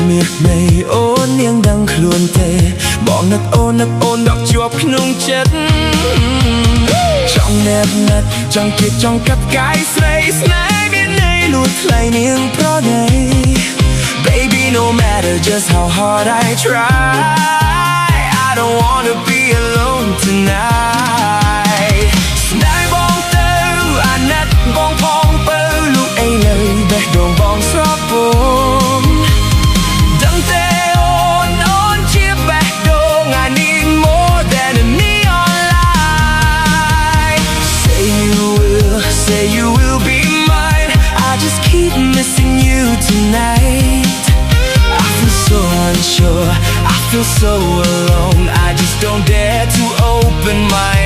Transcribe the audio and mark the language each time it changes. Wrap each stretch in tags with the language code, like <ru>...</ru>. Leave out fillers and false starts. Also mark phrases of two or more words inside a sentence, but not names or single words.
<km>មាសមេអូននាងដឹងខ្លួនទេបងនឹកអូនដកជាប់ក្នុងចិត្តចង់ណែបណាត់ចង់គៀកចង់កាត់កាយស្រីស្នេហ៍មានន័យលួចថ្លៃនាងប្រណី</km> <en>Baby no matter just how hard I try I don't wanna be alone tonight</en> <km>បងផងបើលូអីលើបេះដូងបងស្រពន់ដឹងទេអូនជាបេះដូង</km> <en>I need more than a neon light Say you will be mine I just keep missing you tonight I feel so unsure I feel so alone I just don't dare to open my</en>